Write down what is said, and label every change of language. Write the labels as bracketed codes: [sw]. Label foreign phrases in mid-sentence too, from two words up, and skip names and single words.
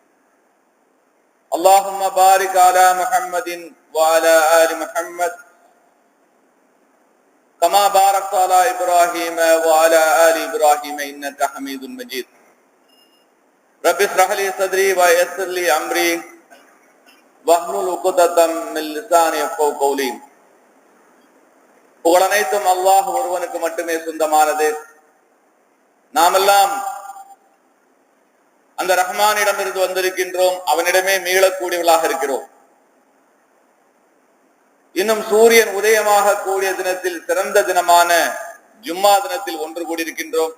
[ar] اللهم بارك على محمد وعلى آل محمد كما باركت على إبراهيم وعلى آل إبراهيم إنك حميد مجيد رب اشرح لي صدري ويسر لي أمري واحلل عقدة من لساني يفقهوا قولي. [ta] புகழனைத்தும் அல்லாஹ் ஒருவனுக்கு மட்டுமே சொந்தமானது. நாமெல்லாம் அந்த ரஹ்மானிடமிருந்து வந்திருக்கின்றோம், அவனிடமே மீளக்கூடியவர்களாக இருக்கிறோம். இன்னும் சூரியன் உதயமாக கூடிய தினத்தில் சிறந்த தினமான ஜும்மா தினத்தில் ஒன்று கூடியிருக்கின்றோம்.